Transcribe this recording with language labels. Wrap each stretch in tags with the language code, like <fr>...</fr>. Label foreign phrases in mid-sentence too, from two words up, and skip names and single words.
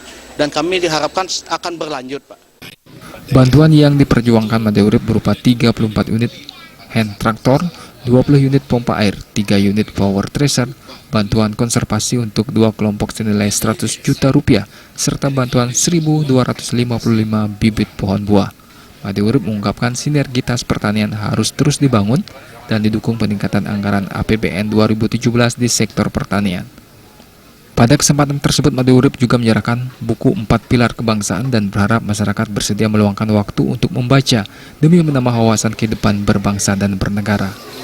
<id>Dan kami diharapkan akan berlanjut, Pak. Bantuan yang diperjuangkan Made Urip berupa 34 unit hand traktor, 20 unit pompa air, 3 unit</id> <en>power thresher,</en> <id>bantuan konservasi untuk 2 kelompok senilai 100 juta rupiah, serta bantuan 1.255 bibit pohon buah. Made Urip mengungkapkan sinergitas pertanian harus terus dibangun dan didukung peningkatan anggaran APBN 2017 di sektor pertanian. Pada kesempatan tersebut, Made Urip juga menyerahkan buku 4 pilar kebangsaan dan berharap masyarakat bersedia meluangkan waktu untuk membaca demi menambah wawasan kehidupan berbangsa dan bernegara.</id>